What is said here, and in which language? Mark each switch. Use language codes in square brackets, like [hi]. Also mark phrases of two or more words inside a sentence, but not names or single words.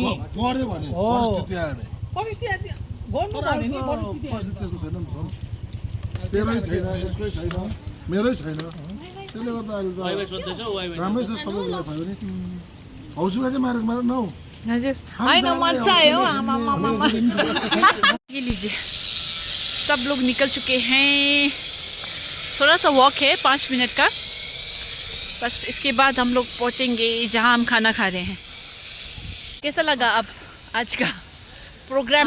[ne] गऱ्यो भने परिस्थिति आयो भने परिस्थिति गर्नु पर्ने नि परिस्थिति त्यस्तो छैन नि त तेरै छैन यसकै छैन मेरै छैन त्यसले गर्दा अहिले त राम्रै छ सबै कुरा भयो नि हौसुका चाहिँ मारेको न हौ हजुर होइन मजा आयो [hi] ये लीजिए सब लोग निकल चुके हैं थोड़ा सा वॉक है 5 मिनट का बस इसके बाद हम लोग पहुंचेंगे जहां हम खाना खा रहे हैं कैसा लगा अब आज का प्रोग्राम